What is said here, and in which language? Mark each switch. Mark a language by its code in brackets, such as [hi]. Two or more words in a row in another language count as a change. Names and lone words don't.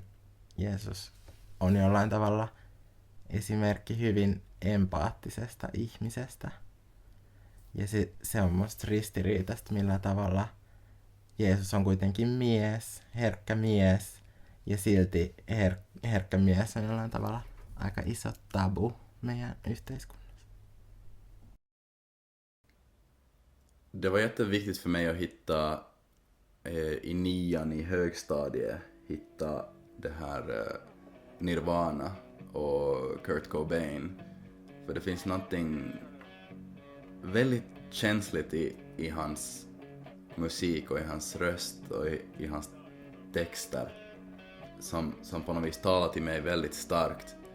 [fi] Jeesus on jollain tavalla esimerkki hyvin empaattisesta ihmisestä. Ja se on musta ristiriitaista, millä tavalla Jeesus on kuitenkin herkkä mies, ja silti herkkä mies on jollain tavalla aika iso tabu meidän yhteiskunnassa. [sv] Det var jätteviktigt för mig att hitta i 9:an i högstadiet, hitta det här Nirvana och Kurt Cobain. För det finns någonting väldigt känsligt i hans musik och i hans röst och i hans texter som på något vis talar till mig väldigt starkt.